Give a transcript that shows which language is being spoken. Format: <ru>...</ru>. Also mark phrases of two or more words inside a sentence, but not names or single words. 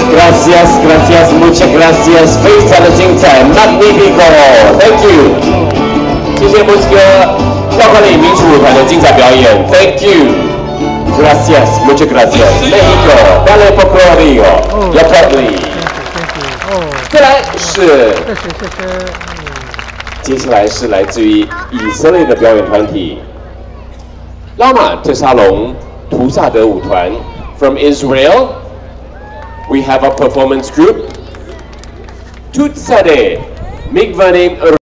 <es>Muchas gracias，</es> <zh>非常的精彩 ，Magnifico，</zh> <en>Thank you，</en> <zh>谢谢墨西哥绕口令民族舞团的精彩表演 ，</zh> <en>Thank you，</en> <zh>Gracias，</zh> <es>Muchas gracias，</es> <zh>Mexico，Ballet Folklórico，Yapatli，再来是，接下来是来自于以色列的表演团体，拉玛特沙龙图萨德舞团</zh> <en>from Israel。 We have a performance group, Tutsade, Migvanim</en>